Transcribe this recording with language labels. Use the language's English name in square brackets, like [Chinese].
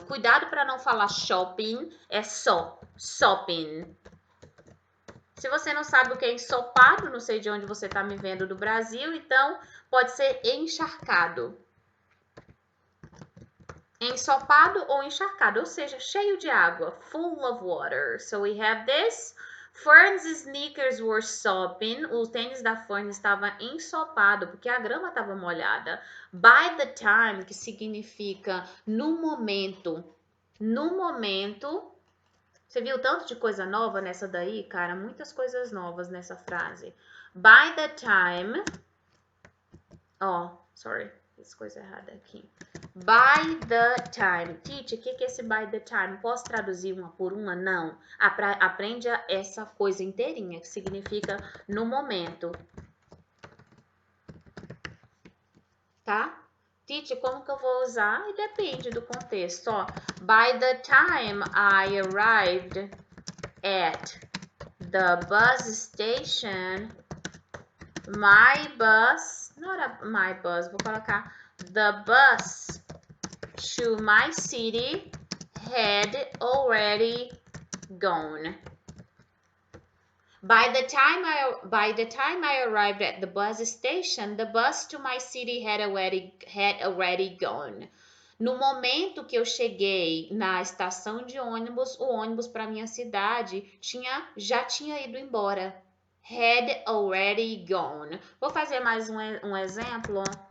[Portuguese] Cuidado para não falar shopping, é shopping. Se você não sabe o que é ensopado, não sei de onde você está me vendo do Brasil, então pode ser encharcado. Ensopado ou encharcado, ou seja, cheio de água, [English] full of water. So we have this. Fern's sneakers were sopping. [Portuguese] O tênis da Fern estava ensopado porque a grama estava molhada. [English] By the time, [Portuguese] que significa no momento. No momento Você viu tanto de coisa nova nessa daí, cara? Muitas coisas novas nessa frase. [English] By the time... Ó, sorry. [Portuguese] Fiz coisa errada aqui. [English] By the time. [Portuguese] Titi, o que é esse [English] by the time? [Portuguese] Posso traduzir uma por uma? Não. Aprende essa coisa inteirinha, que significa no momento. Tá? Titi, como que eu vou usar? E depende do contexto. [English] Ó, by the time I arrived at the bus station, my bus, not my bus, [Portuguese] vou colocar [English] the bus to my city had already gone. By the time I arrived at the bus station, the bus to my city had already gone. [Portuguese] No momento que eu cheguei na estação de ônibus, o ônibus para minha cidade já tinha ido embora. [English] Had already gone. [Portuguese] Vou fazer mais um exemplo.